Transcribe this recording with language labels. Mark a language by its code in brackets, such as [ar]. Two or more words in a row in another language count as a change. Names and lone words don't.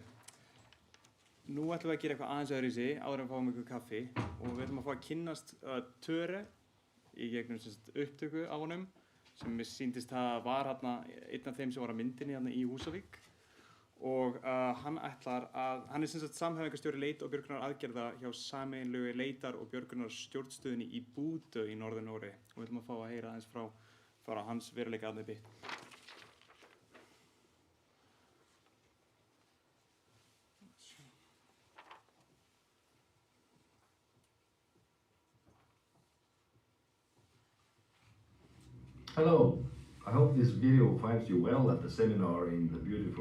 [is] Nú ætlum við að gera eitthvað aðeins öðruvísi áður en við fáum ykkur kaffi og við ætlum að fá að kynnast Töre í gegnum upptöku af honum sem mér sýndist að var einn af þeim sem var að myndinni í Húsavík og hann er samhæfingarstjóri leit- og björgunar aðgerða hjá sameiginlegu leitar- og björgunar stjórnstöðinni í Búdö í Norður-Noregi og við ætlum að fá að heyra aðeins frá hans veruleika aðnefni. [en] Hello, I hope this video finds you well at the seminar in the beautiful...